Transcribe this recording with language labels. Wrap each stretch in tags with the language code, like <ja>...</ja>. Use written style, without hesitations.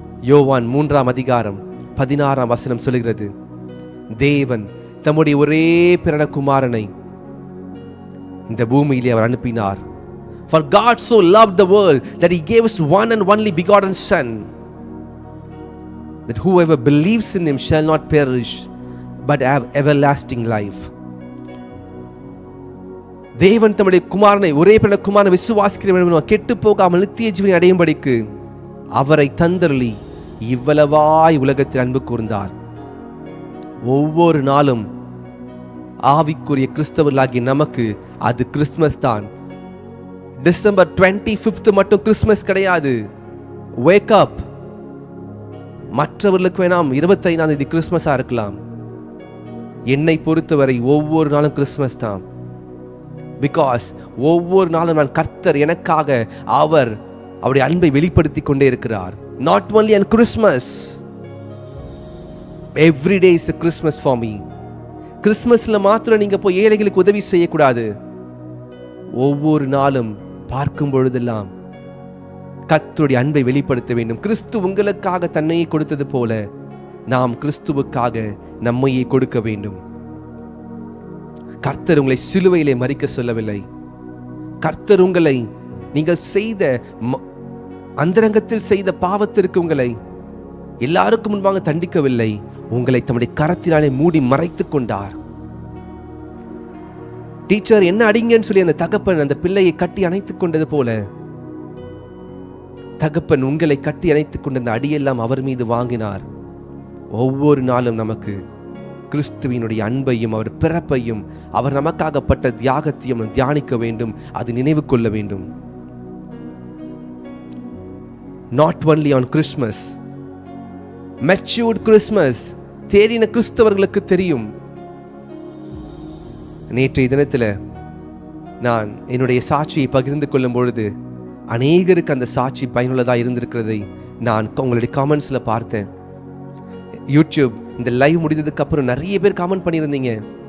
<ta>யோவான் 3:16 சொல்கிறது, தேவன் தம்முடைய ஒரே பிறந்த குமாரனை இந்த பூமியிலே அவர் அனுப்பினார்.</ta> <en>For God so loved the world that he gave his one and only begotten son, that whoever believes in him shall not perish but have everlasting life.</en> <ta>தேவன் தம்முடைய குமாரனை, ஒரே பிறந்த குமாரனை விசுவாசிக்கிறவன் கெட்டு போகாமல் நித்திய ஜீவனை அடையும்படிக்கு அவரை தந்தருளி இவ்வளவாய் உலகத்தில் அன்பு கூர்ந்தார். ஒவ்வொரு நாளும் ஆவிக்குரிய கிறிஸ்தவர்களாகிய நமக்கு அது கிறிஸ்மஸ் தான். டிசம்பர் 25 மட்டும் கிறிஸ்மஸ் கிடையாது.</ta> <en>Wake up.</en> <ta>மற்றவர்களுக்கு வேணாம் 25ஆம் தேதி கிறிஸ்மஸா இருக்கலாம். என்னை பொறுத்தவரை ஒவ்வொரு நாளும் கிறிஸ்மஸ் தான். பிகாஸ் ஒவ்வொரு நாளும் நான் கர்த்தர் எனக்காக அவருடைய அன்பை வெளிப்படுத்தி கொண்டே இருக்கிறார்.</ta> <en>Not only on Christmas, every day is a Christmas for me.</en> <ta>கிறிஸ்மஸ்ல மாத்திரம் நீங்க போய் ஏழைகளுக்கு உதவி செய்யக்கூடாது. ஒவ்வொரு நாளும் பார்க்கும் பொழுதெல்லாம் கர்த்தருடைய அன்பை வெளிப்படுத்த வேண்டும். கிறிஸ்து உங்களுக்காக தன்னையே கொடுத்தது போல நாம் கிறிஸ்துவுக்காக நம்மையே கொடுக்க வேண்டும். கர்த்தர் உங்களை சிலுவையிலே மரிக்க சொல்லவில்லை. கர்த்தர் உங்களை நீங்கள் செய்த அந்தரங்கத்தில் செய்த பாவத்திற்கு உங்களை எல்லாருக்கும் முன்பாக தண்டிக்கவில்லை. உங்களை தம்முடைய கரத்தினாலே மூடி மறைத்துக் கொண்டார். டீச்சர் என்ன அடிங்கன்னு சொல்லி அந்த தகப்பன் அந்த பிள்ளையை கட்டி அணைத்துக் கொண்டது போல தகப்பன் உங்களை கட்டி அணைத்துக் கொண்ட அந்த அடியெல்லாம் அவர் மீது வாங்கினார். ஒவ்வொரு நாளும் நமக்கு கிறிஸ்துவினுடைய அன்பையும் அவர் பிறப்பையும் அவர் நமக்காகப்பட்ட தியாகத்தையும் தியானிக்க வேண்டும், அது நினைவு கொள்ள வேண்டும்.</ta> <en>Not only on Christmas, matured Christmas,</en> <ta>தேறின கிறிஸ்தவர்களுக்கு தெரியும். நேற்றைய தினத்தில் நான் என்னுடைய சாட்சியை பகிர்ந்து கொள்ளும் பொழுது அநேகருக்கு அந்த சாட்சி பயனுள்ளதாக இருந்திருக்கிறதை நான் உங்களுடைய காமெண்ட்ஸில் பார்த்தேன். யூடியூப் இந்த லைவ் முடிந்ததுக்கு அப்புறம் நிறைய பேர் காமெண்ட் பண்ணியிருந்தீங்க.</ta>